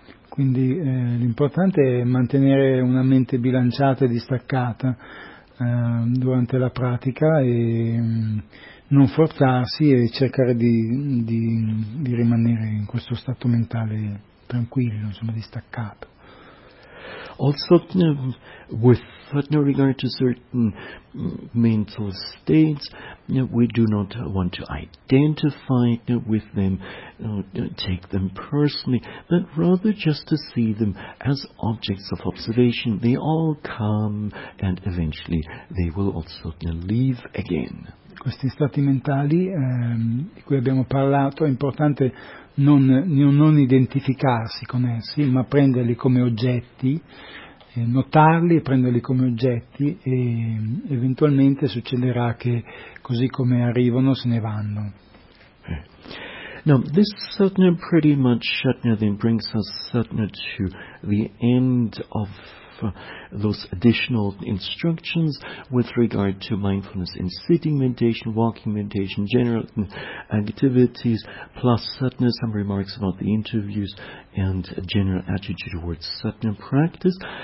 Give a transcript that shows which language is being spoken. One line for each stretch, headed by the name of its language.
Italian: Quindi l'importante è mantenere una mente bilanciata e distaccata durante la pratica e non forzarsi e cercare di rimanere in questo stato mentale tranquillo, insomma, distaccato.
English: also with regard to certain mental states, we do not want to identify with them, take them personally, but rather just to see them as objects of observation. They all come and eventually they will also leave again.
Italian: Questi stati mentali di cui abbiamo parlato, è importante non identificarsi con essi, ma prenderli come oggetti, notarli e prenderli come oggetti, e eventualmente succederà che così come arrivano se ne vanno.
English: Now, this pretty much then brings us to the end of those additional instructions with regard to mindfulness in sitting meditation, walking meditation, general activities, plus satna, some remarks about the interviews and a general attitude towards satna practice.